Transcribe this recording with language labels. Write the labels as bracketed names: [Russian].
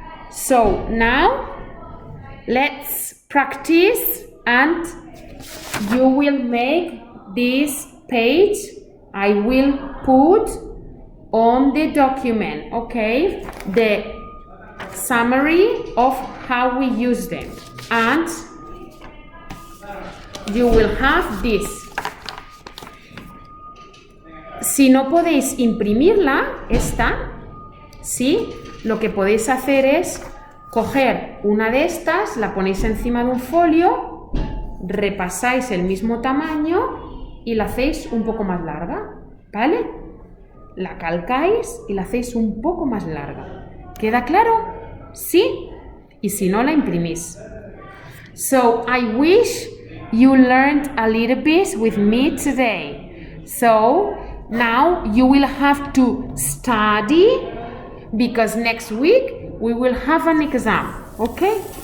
[English] So now let's practice and you will make this page. I will put on the document, okay, the summary of how we use them, and you will have this. [Spanish] Si no podéis imprimirla, ¿sí? Lo que podéis hacer es coger una de estas, la ponéis encima de un folio, repasáis el mismo tamaño y la hacéis un poco más larga, ¿vale? La calcáis y la hacéis un poco más larga. ¿Queda claro? ¿Sí? Y si no, la imprimís. [English] So, I wish you learned a little bit with me today. So, now you will have to study because next week we will have an exam. Okay?